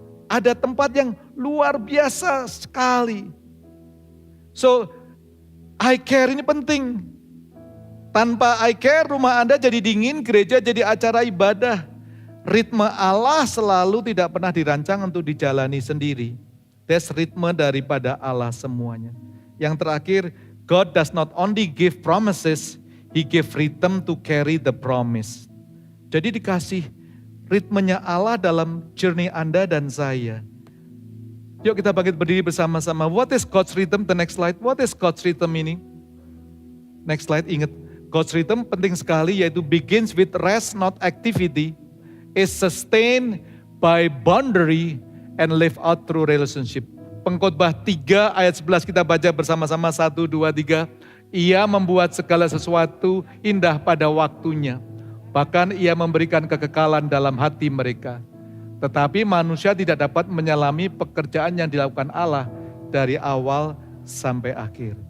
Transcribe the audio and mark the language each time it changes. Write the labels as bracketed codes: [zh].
[id] Ada tempat yang luar biasa sekali. So I care ini penting. Tanpa I care, rumah Anda jadi dingin, gereja jadi acara ibadah. Ritme Allah selalu tidak pernah dirancang untuk dijalani sendiri. That's ritme daripada Allah semuanya. Yang terakhir, [en] God does not only give promises, He give rhythm to carry the promise. [id] Jadi dikasih ritmenya Allah dalam journey Anda dan saya. Yuk kita bangkit berdiri bersama-sama. [en] What is God's rhythm? The next slide. What is God's rhythm ini? Next slide, ingat. God's rhythm [id] penting sekali, yaitu [en] begins with rest not activity, is sustained by boundary and live out through relationship. [id] Pengkhotbah 3 ayat 11 kita baca bersama-sama 1, 2, 3. Ia membuat segala sesuatu indah pada waktunya. Bahkan ia memberikan kekekalan dalam hati mereka. Tetapi manusia tidak dapat menyelami pekerjaan yang dilakukan Allah dari awal sampai akhir.